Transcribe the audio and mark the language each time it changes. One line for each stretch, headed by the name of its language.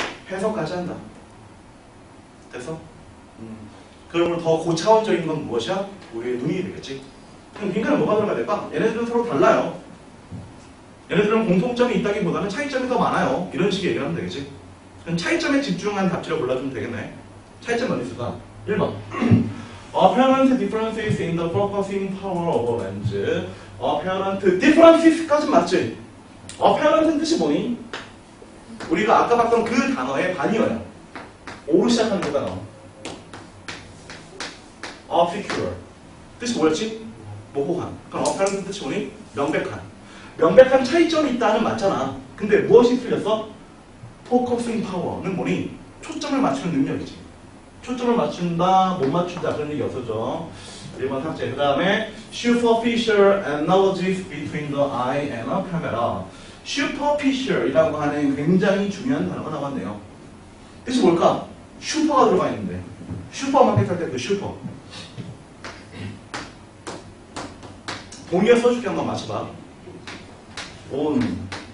Korean: 해석까지 한다. 됐어? 그러면 더 고차원적인 건 무엇이야? 우리의 눈이 되겠지. 그럼 빈칸은 뭐가 들어가야 될까? 얘네들은 서로 달라요. 얘네들은 공통점이 있다기보다는 차이점이 더 많아요. 이런 식의 얘기를 하면 되겠지. 그럼 차이점에 집중한 답지를 골라주면 되겠네. 차이점 어디 있을까? 1번.
English: Apparent differences in the focusing power of a lens. Apparent differences
Korean: 까지 맞지? Apparent은 뜻이 뭐니? 우리가 아까 봤던 그 단어의 반이어야. O로 시작하는 거가 나와. Obscure. 뜻이 뭐였지? 모호한. 그럼 apparent 뜻이 뭐니? 명백한. 명백한 차이점이 있다는 맞잖아. 근데 무엇이 틀렸어?
English: Focusing power
Korean: 는 뭐니? 초점을 맞추는 능력이지. 초점을 맞춘다, 못 맞춘다 그런 얘기 없어져. 1번 삭제. 그 다음에
English: superficial analogies between the eye and a camera.
Korean: superficial이라고 하는 굉장히 중요한 단어가 나왔네요. 뜻이 뭘까? 슈퍼가 들어가 있는데 슈퍼마켓 할 때 그 슈퍼. 동의어 써줄게 한번 맞춰봐. on